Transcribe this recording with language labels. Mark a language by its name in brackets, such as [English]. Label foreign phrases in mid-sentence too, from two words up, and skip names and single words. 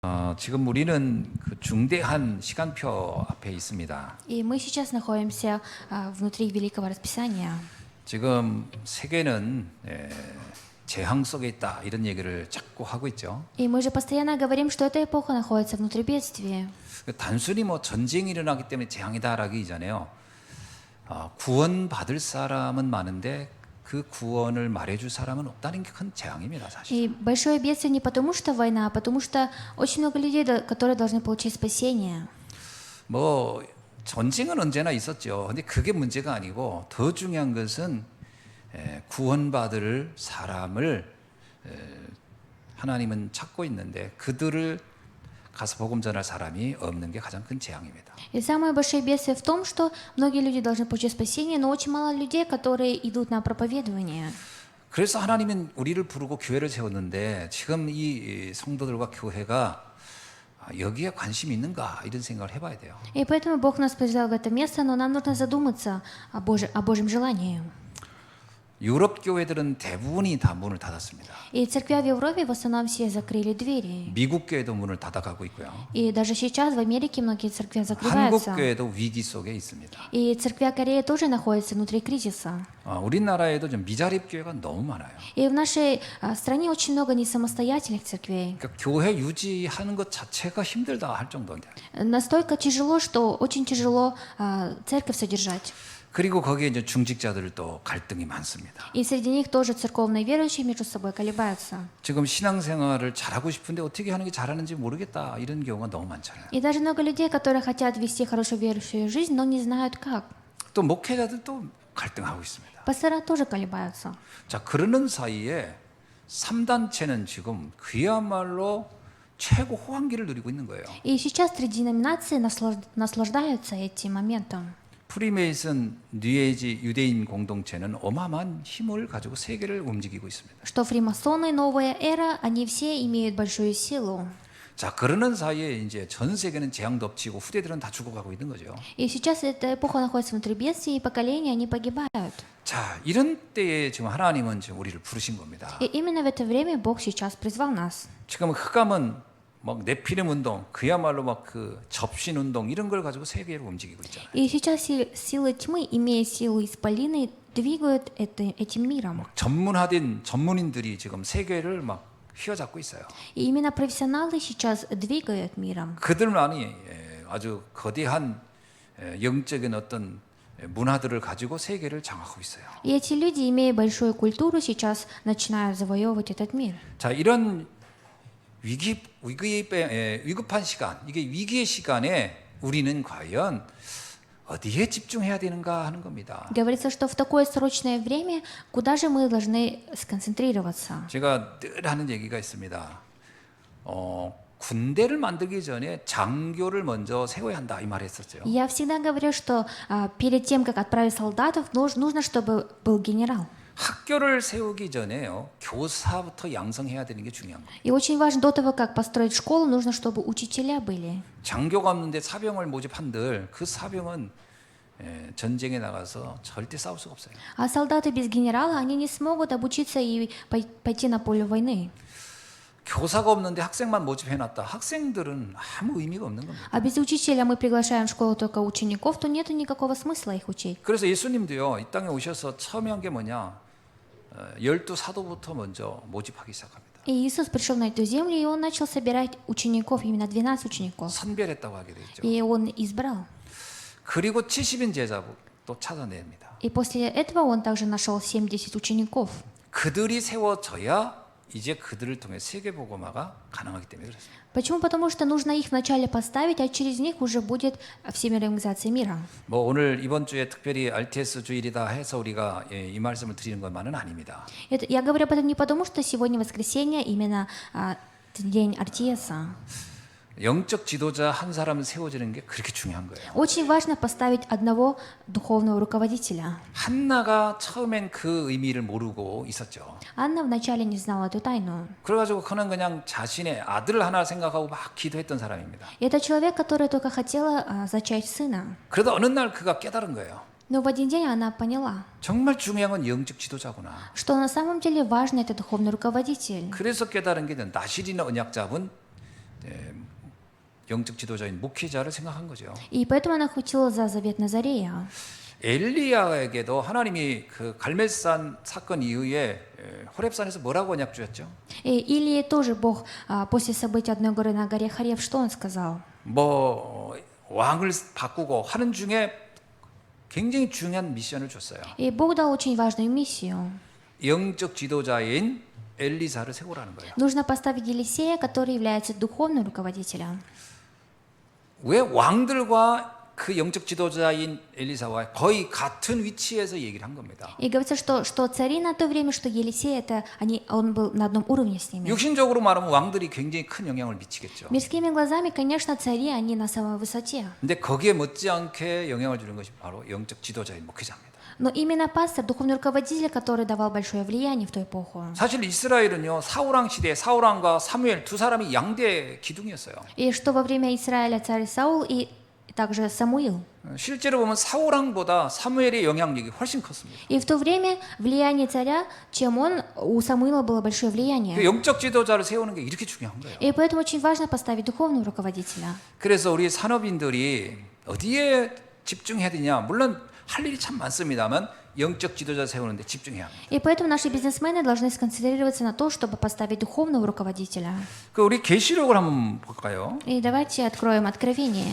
[Korean] 지금 우리는 그 중대한 시간표 앞에 있습니다. [Russian] И мы сейчас находимся внутри великого расписания. [Korean] 지금 세계는 재앙 속에 있다 이런 얘기를 자꾸 하고 있죠. [Russian] И мы же постоянно говорим, что эта эпоха находится внутри бедствия. [Korean] 단순히 뭐 전쟁이 일어나기 때문에 재앙이다라기 이전에요. 구원받을 사람은 많은데 그 구원을 말해줄 사람은 없다는 게 큰 재앙입니다, 사실. [Russian] И большое бедствие не потому, что война, а потому что очень много людей, которые должны получить спасение. [Korean] 뭐 전쟁은 언제나 있었죠. 근데 그게 문제가 아니고 더 중요한 것은 구원받을 사람을 하나님은 찾고 있는데 그들을 가서 복음 전할 사람이 없는 게 가장 큰 재앙입니다. [Russian] И самое большое бедствие в том, что многие люди должны получить спасение, но очень мало людей, которые идут на проповедование. [Korean] 그래서 하나님은 우리를 부르고 교회를 세웠는데 지금 이 성도들과 교회가 여기에 관심이 있는가 이런 생각을 해봐야 돼요. [Russian] И поэтому Бог нас призвал в это место, но нам нужно задуматься о Божьем желании. [Korean] 유럽 교회들은 대부분이 다 문을 닫았습니다. [Russian] И церквя в Европе в основном все закрыли двери. [Korean] 미국 교회도 문을 닫아가고 있고요. [Russian] И даже сейчас в Америке многие церкви 한국 закрываются. [Korean] 교회도 위기 속에 있습니다. [Russian] И церквя Кореи тоже находится внутри кризиса. [Korean] 우리나라에도 좀 미자립 교회가 너무 많아요. [Russian] И в нашей стране очень много несамостоятельных церквей. [Korean] 그러니까 교회 유지하는 것 자체가 힘들다 할 정도인데. [Russian] Настолько тяжело, что очень тяжело церковь содержать. [Korean] 그리고 거기에 이제 중직자들도 갈등이 많습니다. [Russian] И среди них тоже церковные верующие между собой колебаются. [Korean] 지금 신앙생활을 잘하고 싶은데 어떻게 하는 게 잘하는지 모르겠다 이런 경우가 너무 많잖아요. [Russian] И даже много людей, которые хотят вести хорошую верующую жизнь, но не знают как. [Korean] 또 목회자들도 갈등하고 있습니다. [Russian] Пастора тоже колебаются. [Korean] 자, 그러는 사이에 3단체는 지금 그야말로 최고 호황기를 누리고 있는 거예요. [Russian] И сейчас три деноминации наслаждаются этим моментом. [Korean] 프리메이슨, 뉴에이지, 유대인 공동체는 어마어마한 힘을 가지고 세계를 움직이고 있습니다. [Russian] Что фримасоны, новая эра, они все имеют большую силу. [Korean] 자, 그러는 사이에 이제 전 세계는 재앙도 엎치고 후대들은 다 죽어가고 있는 거죠. [Russian] И сейчас эта эпоха находится внутри бедствия, и поколения, они погибают. [Korean] 자, 이런 때에 지금 하나님은 지금 우리를 부르신 겁니다. [Russian] И именно в это время Бог сейчас призвал нас. [Korean] 지금 흑암은 막 네피림 운동, 그야말로 막 그 접신 운동 이런 걸 가지고 세계를 움직이고 있잖아요. [Russian] И сейчас силы тьмы, имея силу исполины, двигают этим миром. [Korean] 전문화된 전문인들이 지금 세계를 막 휘어잡고 있어요. [Russian] И именно профессионалы сейчас двигают миром. [Korean] 그들만이 아주 거대한 영적인 어떤 문화들을 가지고 세계를 장악하고 있어요. [Russian] И эти люди, имея большую культуру, сейчас начинают завоевывать этот мир. [Korean] 자, 이런 위급한 시간, 이게 위기의 시간에 우리는 과연 어디에 집중해야 되는가 하는 겁니다. [Russian] Говорится, что в такое срочное время, куда же мы должны сконцентрироваться? [Korean] 제가 늘 하는 얘기가 있습니다. 군대를 만들기 전에 장교를 먼저 세워야 한다 이 말했었죠. [Russian] Я всегда говорю, что перед тем, как отправить солдатов, нужно, чтобы был генерал. [Korean] 학교를 세우기 전에요. 교사부터 양성해야 되는 게 중요한 거예요. [Russian] И очень важно, до того, как построить школу, нужно, чтобы учителя были. [Korean] 장교가 없는데 사병을 모집한들 그 사병은 전쟁에 나가서 절대 싸울 수가 없어요. [Russian] А солдаты без генерала, они не смогут обучиться и пойти на поле войны. [Korean] 교사가 없는데 학생만 모집해놨다. 학생들은 아무 의미가 없는 겁니다. [Russian] А без учителя мы приглашаем в школу только учеников, то нет никакого смысла их учить. [Korean] 그래서 예수님도요. 이 땅에 오셔서 처음에 한 게 뭐냐. 12 사도부터 먼저 모집하기 시작합니다. [Russian] И Иисус пришел на эту землю, и Он начал собирать учеников, именно 12 учеников. [Korean] 선별했다고 하게 되죠. [Russian] И Он избрал. [Korean] 그리고 70인 제자도 찾아냅니다. [Russian] И после этого Он также нашел 70 учеников. [Korean] 그들이 세워져야 이제 그들을 통해 세계복음화가 가능하기 때문에 그렇습니다. [Russian] Почему? Потому что нужно их вначале поставить, а через них уже будет всемирная организация мира. [Korean] 뭐 오늘 이번 주에 특별히 RTS 주일이다 해서 우리가 이 말씀을 드리는 것만은 아닙니다. [Russian] Я говорю об этом не потому, что сегодня воскресенье, именно день Артиеса. [Korean] 영적 지도자 한 사람을 세워지는 게 그렇게 중요한 거예요. [Russian] Очень важно поставить одного духовного руководителя. [Korean] 한나가 처음엔 그 의미를 모르고 있었죠. [Russian] Анна вначале не знала эту тайну. [Korean] 그래가지고 그는 그냥 자신의 아들 하나 생각하고 막 기도했던 사람입니다. [Russian] И это человек, который только хотела зачать сына. [Korean] 그러다 어느 날 그가 깨달은 거예요. [Russian] Но в один день она поняла, [Korean] 정말 중요한 건 영적 지도자구나. [Russian] что на самом деле важно это духовный руководитель. [Korean] 그래서 깨달은 게 나실이나 언약잡은 영적 지도자인 목회자를 생각한 거죠. [Russian] И поэтому она хватила за завет Назарея. [Korean] 엘리야에게도 하나님이 그 갈멜산 사건 이후에 호렙산에서 뭐라고 언약 주었죠? [Russian] И Илии тоже Бог после событий одной горы на горе Харев, что он сказал? [Korean] 뭐 왕을 바꾸고 하는 중에 굉장히 중요한 미션을 줬어요. [Russian] И Бог дал очень важную миссию. [Korean] 영적 지도자인 엘리사를 세우라는 거예요. [Russian] Нужно поставить Елисея, который является духовным руководителем. [Korean] 왜 왕들과 그 영적 지도자인 엘리사와 거의 같은 위치에서 얘기를 한 겁니다. [Russian] И говорится, что цари на то время, что Елисей, он был на одном уровне с ними. [Korean] 육신적으로 말하면 왕들이 굉장히 큰 영향을 미치겠죠. [Russian] Мирскими глазами, конечно, цари, они на самой высоте. [Korean] 근데 거기에 못지않게 영향을 주는 것이 바로 영적 지도자인 목회자입니다. [Russian] Но именно пастор, духовный руководитель, который давал большое влияние в ту эпоху. [Korean] 사실 이스라엘은요 사울왕 시대에 사울왕과 사무엘 두 사람이 양대 기둥이었어요. [Russian] И что во время Израиля царь Саул и также Самуил. [Korean] 실제로 보면 사울왕보다 사무엘의 영향력이 훨씬 컸습니다. [Russian] И в то время влияние царя, чем у Самуила было большое 그 влияние. [Korean] 영적 지도자를 세우는 게 이렇게 중요한 거예요. [Russian] И поэтому очень важно поставить духовного руководителя. [Korean] 그래서 우리 산업인들이 어디에 집중해야 되냐? 물론 할 일이 참 많습니다만 영적 지도자 세우는데 집중해야 합니다. [Russian] И поэтому наши бизнесмены должны сконцентрироваться на то, чтобы поставить духовного руководителя. [Korean] 그 우리 계시록을 한번 볼까요? [Russian] И давайте откроем Откровение.